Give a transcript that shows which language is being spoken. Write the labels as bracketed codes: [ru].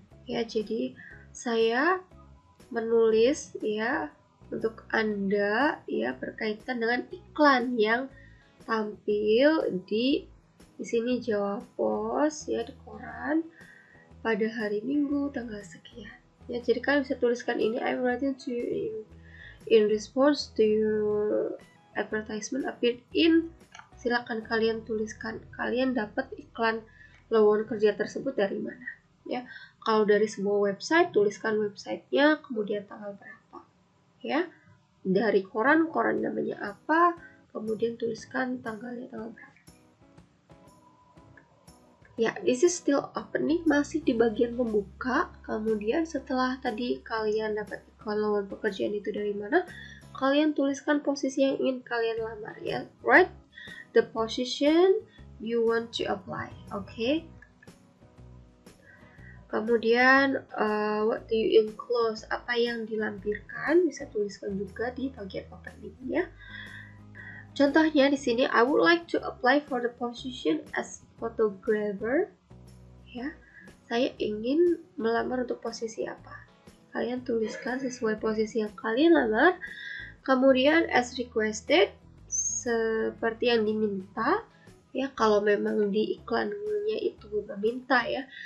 [id] Ya, jadi saya menulis ya untuk Anda ya berkaitan dengan iklan yang tampil di sini Jawa Pos ya, di koran pada hari Minggu tanggal sekian. Ya, jadi kalian bisa tuliskan ini, [en] I'm writing to you in response to your advertisement appeared in. [id] Silakan kalian tuliskan kalian dapat iklan lowongan kerja tersebut dari mana ya. Kalau dari sebuah website, tuliskan websitenya, kemudian tanggal berapa ya. Dari koran namanya apa, kemudian tuliskan tanggalnya tanggal berapa. Ya, [en] this is still open [id] nih, masih di bagian pembuka. Kemudian setelah tadi kalian dapat iklan lowongan pekerjaan itu dari mana, kalian tuliskan posisi yang ingin kalian lamar ya. [en] Write the position you want to apply. Okay. [id] Kemudian [en] what do you enclose, [id] apa yang dilampirkan, bisa tuliskan juga di bagian opening ya. Contohnya di sini, [en] I would like to apply for the position as photographer. [id] Ya, saya ingin melamar untuk posisi apa? Kalian tuliskan sesuai posisi yang kalian lamar. Kemudian [en] as requested, [id] seperti yang diminta. Ya, kalau memang di iklannya itu meminta ya.